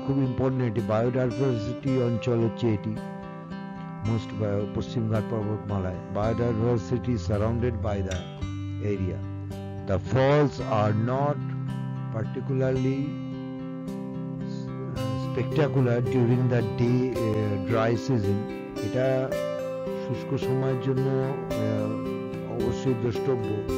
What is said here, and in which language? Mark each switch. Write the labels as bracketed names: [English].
[Bangla] খুব ইম্পর্টেন্ট, এটি বায়োডাইভার্সিটি অঞ্চল হচ্ছে এটি most Paschimghat পর্বতমালায়। [English] Biodiversity surrounded by the area. The falls are not particularly spectacular during the dry season। [Bangla] এটা শুষ্ক সময়ের জন্য অবশ্যই দ্রষ্টব্য।